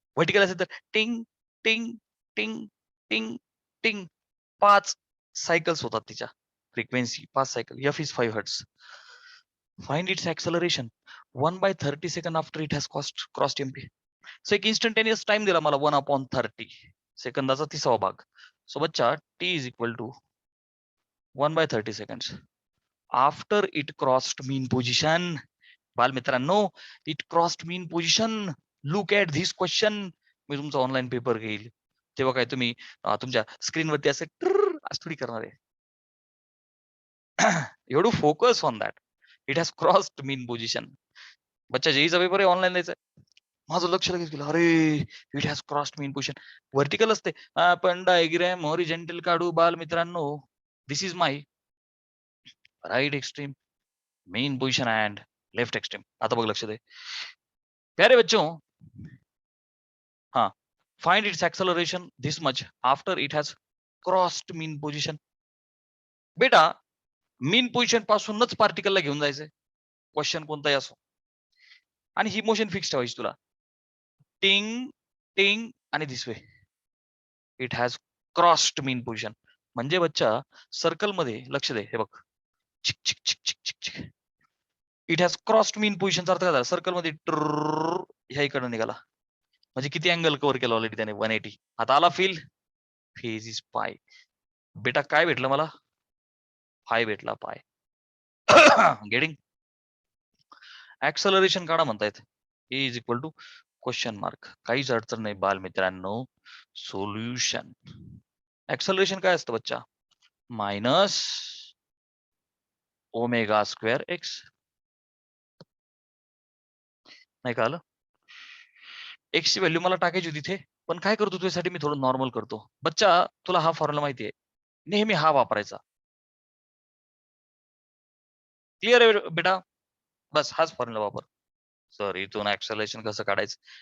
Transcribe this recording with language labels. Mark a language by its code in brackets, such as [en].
[mr] Vertical असेल तर टिंग टिंग टिंग टिंग टिंग 5 सायकल्स होतात तिच्या. [en] Frequency 5 cycle. F is 5 hertz. Find its acceleration 1/30 second after it has crossed MP. [mr] So एक इन्स्टंटेनियस टाइम दिला मला 1/30 सेकंदाचा 30वा भाग. [en] So बच्चा T is equal to 1/30 seconds. After it crossed mean position. बालमित्रांनो, it crossed mean position. Look at this question. [mr] मी तुमचा online paper घेईल तेव्हा काय तुम्ही तुमच्या स्क्रीनवरती असे असं थोडी करणार आहे. [en] You to focus on that. It has crossed mean position. [mr] बच्चा जेईचा पेपर आहे ऑनलाईन द्यायचा. माझं लक्ष लगेच गेलं, अरे [en] It has crossed mean position. [mr] Vertical असते, आपण डायग्रॅम हॉरिझॉन्टल काढू बाल मित्रांनो. [en] This is my right extreme main position and left extreme. [mr] आता बघ लक्ष दे [hi] प्यारे बच्चों. [en] हाँ, find its acceleration this much after it has crossed mean position. [mr] बेटा मीन पोझिशन पासूनच पार्टिकलला घेऊन जायचंय. क्वेश्चन कोणताही असो. आणि ही मोशन फिक्स ठेवायची तुला. [en] टिंग टिंग आणि this way. It has crossed mean position. [mr] म्हणजे बच्चा सर्कल मध्ये लक्ष दे. हे बघ, चिक चिक चिक चिक चिक चिक. [en] it has crossed mean पोझिशनचा [mr] अर्थ काय झाला? सर्कल मध्ये ह्या इकडनं निघाला. म्हणजे किती अँगल कव्हर केला ऑलरेडी त्याने? 180. आता आला फील. [en] Phase is pi. [mr] बेटा काय भेटलं मला? पाय भेटला, पाय. गेटिंग? ऍक्सलरेशन काढा म्हणतायत. [en] A is equal to question mark. [mr] काहीच अडचण नाही बाल मित्रांनो. सोल्युशन. ऍक्सलरेशन काय असतं बच्चा? [en] Minus omega square x. [mr] नाही का आलं? एक्स ची व्हॅल्यू मला टाकायची होती तिथे, पण काय करतो तुझ्यासाठी मी थोडं नॉर्मल करतो. बच्चा तुला हा फॉर्म्युला माहिती आहे, नेहमी हा वापरायचा. क्लिअर आहे बेटा? बस हाच फॉर्म्युला वापर. सर इथून ऍक्सलरेशन कसं काढायचं?